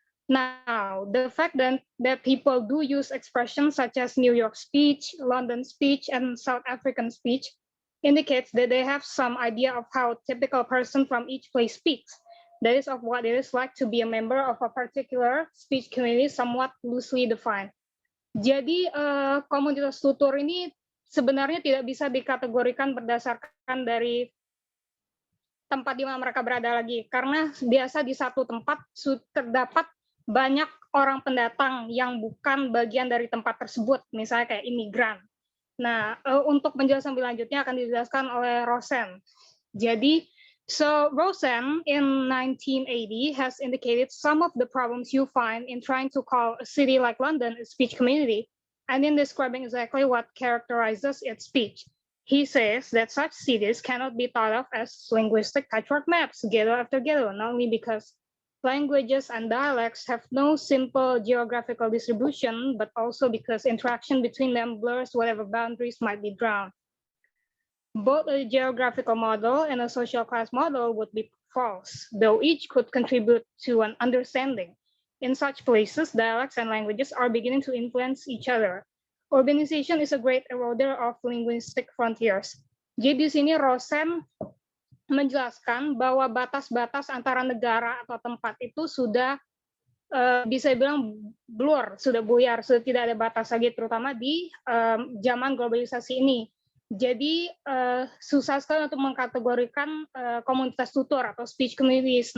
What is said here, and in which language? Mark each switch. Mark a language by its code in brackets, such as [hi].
[en] Now, the fact that people do use expressions such as New York speech, London speech, and South African speech indicates that they have some idea of how a typical person from each place speaks. That is of what it is like to be a member of a particular speech community, somewhat loosely defined. [id] Jadi komunitas tutur ini sebenarnya tidak bisa dikategorikan berdasarkan dari tempat di mana mereka berada lagi, karena biasa di satu tempat terdapat banyak orang pendatang yang bukan bagian dari tempat tersebut, misalnya kayak imigran. Nah, untuk penjelasan lebih lanjutnya akan dijelaskan oleh Rosen. [en] Jadi, so Rosen in 1980 has indicated some of the problems you find in trying to call a city like London a speech community, and in describing exactly what characterizes its speech. He says that such cities cannot be thought of as linguistic patchwork maps, ghetto after ghetto, not only because languages and dialects have no simple geographical distribution, but also because interaction between them blurs whatever boundaries might be drawn. Both a geographical model and a social class model would be false, though each could contribute to an understanding. In such places, dialects and languages are beginning to influence each other. Urbanization is a great eroder of linguistic frontiers. [id] Jadi di sini Rosen menjelaskan bahwa batas-batas antara negara atau tempat itu sudah bisa dibilang blur, sudah buyar, sudah tidak ada batas lagi, terutama di zaman globalisasi ini. Jadi susah sekali untuk mengkategorikan komunitas tutor atau speech communities.